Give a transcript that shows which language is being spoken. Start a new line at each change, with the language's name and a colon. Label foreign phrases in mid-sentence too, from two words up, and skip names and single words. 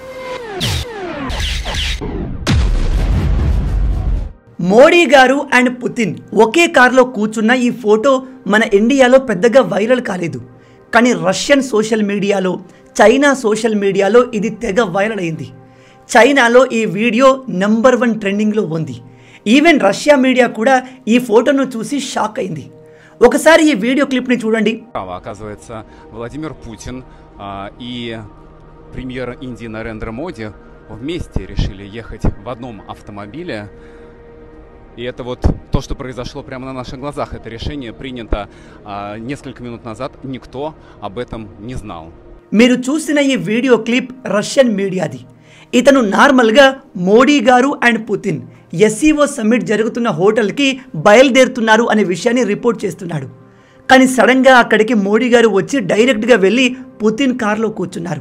Telugu: మోడీ గారు అండ్ పుతిన్ ఒకే కార్లో కూర్చున్న ఈ ఫోటో మన ఇండియాలో పెద్దగా వైరల్ కాలేదు. కానీ రష్యన్
English: social media,
Telugu: చైనా
English: social media
Telugu: ఇది తెగ వైరల్ అయింది. చైనాలో ఈ వీడియో నెంబర్ 1 ట్రెండింగ్లో ఉంది. ఈవెన్ రష్యా మీడియా కూడా ఈ ఫోటోను చూసి షాక్ అయింది. ఒకసారి ఈ
English: video clip
Telugu: చూడండి.
Russian: Оказывается, Владимир Путин и премьер Индии Нарендра Моди вместе решили ехать в одном автомобиле. И это вот то, что произошло прямо на наших глазах. Это решение принято несколько минут назад. Никто об этом не знал.
Telugu: మీరు చూసిన ఈ
English: video clip
Telugu: రష్యన్ మీడియాది. ఇతను నార్మల్గా మోడీ గారు అండ్ పుతిన్ ఎస్సీఓ సమ్మిట్ జరుగుతున్న హోటల్కి బయలుదేరుతున్నారు అనే విషయాన్ని రిపోర్ట్ చేస్తున్నాడు. కానీ సడన్గా అక్కడికి మోడీ గారు వచ్చి డైరెక్ట్గా వెళ్ళి పుతిన్ కార్లో కూర్చున్నారు.